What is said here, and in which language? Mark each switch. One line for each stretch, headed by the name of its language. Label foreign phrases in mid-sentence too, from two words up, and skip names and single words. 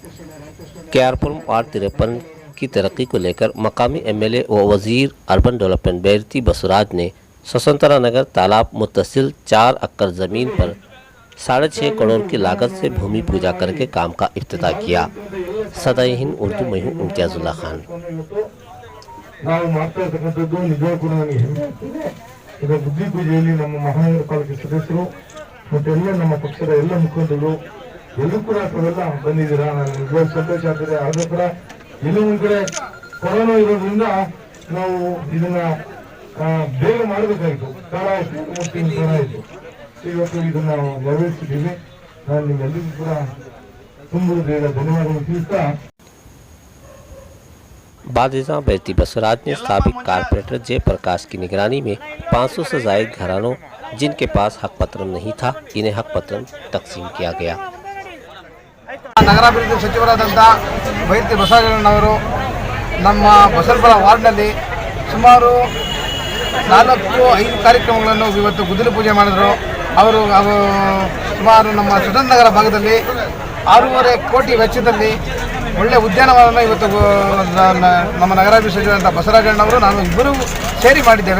Urdu: کیارپور وارڈ 53 کی ترقی کو لے کر مقامی ایم ایل اے و وزیر
English: urban development
Urdu: بیرتی بسوراج نے سوتنترتا نگر تالاب متصل 4 ایکڑ زمین پر 6.5 کروڑ کی لاگت سے بھومی پوجا کرکے کام کا افتتاح کیا. صدائے ہند اردو میں ہوں امتیازاللہ خان.
Kannada: ಬುದ್ಧಿ ಪೂಜೆಯಲ್ಲಿ ನಮ್ಮ ಮಹಾನಗರ ಪಾಲಿಕೆ ಸದಸ್ಯರು ಮತ್ತೆಲ್ಲ ನಮ್ಮ ಪಕ್ಷದ ಎಲ್ಲ ಮುಖಂಡರು ಎಲ್ಲೂ ಕೂಡ ತಾವೆಲ್ಲ ಬಂದಿದ್ದೀರಾ, ನನಗೆ ನಿಜವಾದ ಸಂತೋಷ ಆಗ್ತದೆ. ಆದರೂ ಕೂಡ ಎಲ್ಲೂ ಒಂದು ಕಡೆ ಕೊರೋನಾ ಇರೋದ್ರಿಂದ ನಾವು ಇದನ್ನ ಬೇಗ ಮಾಡಬೇಕಾಗಿತ್ತು, ತಡ ಆಯಿತು, ತಡ ಆಯಿತು. ಇವತ್ತು ಇದನ್ನ ನೆರವೇರಿಸಿದ್ದೀವಿ. ನಾನು ನಿಮ್ಮೆಲ್ಲರಿಗೂ ಕೂಡ ತುಂಬ ಧನ್ಯವಾದಗಳು ತಿಳಿಸ್ತಾ
Urdu: بعدازاں بیرتی بسوراج نے سابق کارپوریٹر جے پرکاش کی نگرانی میں 500 سے زائد گھرانوں جن کے پاس حق پتر نہیں تھا، انہیں حق پتر تقسیم کیا گیا.
Kannada: ನಗರಾಭಿವೃದ್ಧಿ ಸಚಿವರಾದಂಥ ಬೈರತಿ ಬಸವರಾಜನವರು ನಮ್ಮ ಬಸವಪುರ ವಾರ್ಡ್ನಲ್ಲಿ ಸುಮಾರು 4-5 ಕಾರ್ಯಕ್ರಮಗಳನ್ನು ಇವತ್ತು ಗುದ್ದಲಿ ಪೂಜೆ ಮಾಡಿದರು. ಅವರು ಸುಮಾರು ನಮ್ಮ ಸ್ವತಂತ್ರ ನಗರ ಭಾಗದಲ್ಲಿ 6.5 ಕೋಟಿ ವೆಚ್ಚದಲ್ಲಿ ಒಳ್ಳೆಯ ಉದ್ಯಾನವನವನ್ನು ಇವತ್ತು ನಮ್ಮ ನಗರಾಭಿವೃದ್ಧಿ ಸಚಿವರಾದಂಥ ಬಸವರಾಜಣ್ಣವರು ನಾನು ಇಬ್ಬರೂ ಸೇರಿ ಮಾಡಿದ್ದೇವೆ.